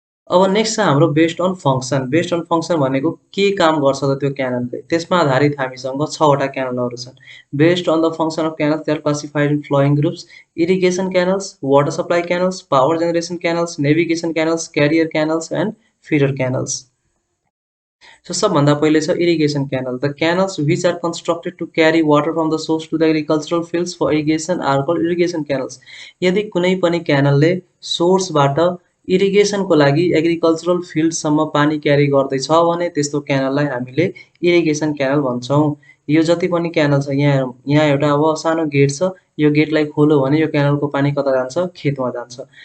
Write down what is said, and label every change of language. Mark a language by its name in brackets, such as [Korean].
[Nepali] अब नेक्स्ट छ हाम्रो based on function. Based on function भनेको के काम गर्छ त त्यो क्यानलले, त्यसमा आधारित हामीसँग 6वटा क्यानलहरू छन्। [English] Based on the function of canals they are classified in flowing groups: irrigation canals, water supply canals, power generation canals, navigation canals, carrier canals and feeder canals. [Nepali] So सबभन्दा पहिले छ irrigation canal. [English] The canals which are constructed to carry water from the source to the agricultural fields for irrigation are called irrigation canals. [Nepali] यदि कुनै पनि क्यानलले सोर्सबाट इरिगेसनको लागि agricultural फिल्डसम्म पानी क्यारी गर्दैछ भने त्यस्तो क्यानललाई हामीले इरिगेसन क्यानल भन्छौँ। यो जति पनि क्यानल छ यहाँ एउटा अब सानो गेट छ, यो गेटलाई खोल्यो भने यो क्यानलको पानी कता जान्छ, खेतमा जान्छ।